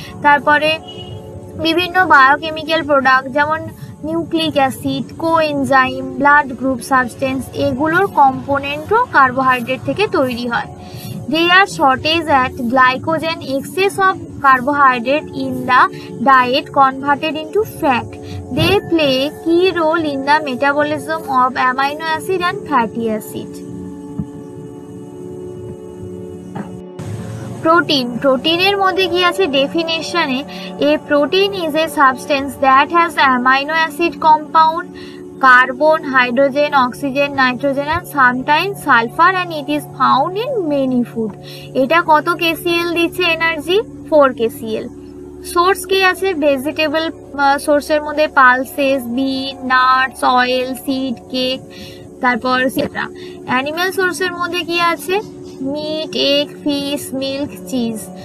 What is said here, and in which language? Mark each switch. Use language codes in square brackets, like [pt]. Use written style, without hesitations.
[bn] তারপরে বিভিন্ন biochemical product যেমন nucleic acid, coenzyme, blood group substance, এগুলোর কম্পোনেন্টও কার্বোহাইড্রেট থেকে তৈরি হয়। [en] They are shortage at glycogen. Excess of carbohydrate in the diet converted into fat. They play key role in the metabolism of amino acid and fatty acid. [bn] প্রোটিনের মধ্যে কি আছে ডেফিনেশনে? [en] A protein is a substance that has amino acid compound, carbon, hydrogen, oxygen, nitrogen and sometimes sulfur and it is found in many food. [bn] এটা কত kcal দিচ্ছে energy? 4 kcal। Source কি আছে? Vegetable সোর্সের মধ্যে পালসেস, বিন, নাটস, অয়েল, সিড, কেক, তারপর সেটা। Animal সোর্সের মধ্যে কি আছে? Meet, egg, fish, milk, cheese.